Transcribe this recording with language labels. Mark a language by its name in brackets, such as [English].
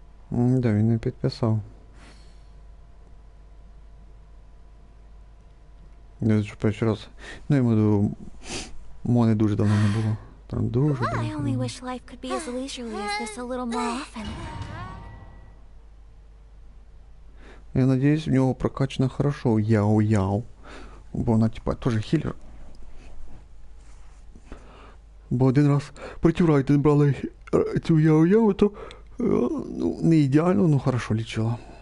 [Ukrainian] Да, він не підписав. Я ж перший раз. Ну, йому мони дуже давно не було. Там дуже [English] I [Ukrainian] давно. [English] only wish life could be as leisurely as this a little more often. [Ukrainian] Я надіюсь, в нього прокачано хорошо яо-яо. Бо вона, типа, теж хілер. Бо один раз проти Райтен брали цю яо-яо, то ну, не ідеально, но хорошо лічила.